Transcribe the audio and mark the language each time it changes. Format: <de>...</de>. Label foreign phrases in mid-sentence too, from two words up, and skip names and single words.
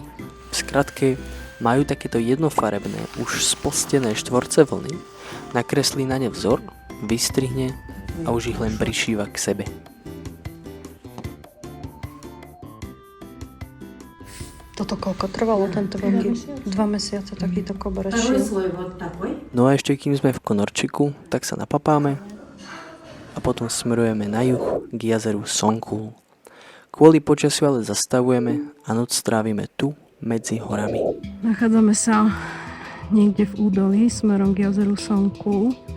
<sk>V skratke, majú takéto jednofarebné, už splstené štvorce vlny, nakreslí na ne vzor, vystrihne a už ich len prišíva k sebe. Toto koľko trvalo tento veľký? 2 mesiace takýto koberec</sk> <ru>Второй</ru> <sk>šiel.</sk> <ru>слой вот такой.</ru> <sk>No a ešte kým sme v Konorčiku, tak sa napapáme a potom smerujeme na juh k jazeru Songkul. Kvôli počasiu ale zastavujeme a noc strávime tu medzi horami. Nachádzame sa niekde v údolí smerom k jazeru Songkul.</sk>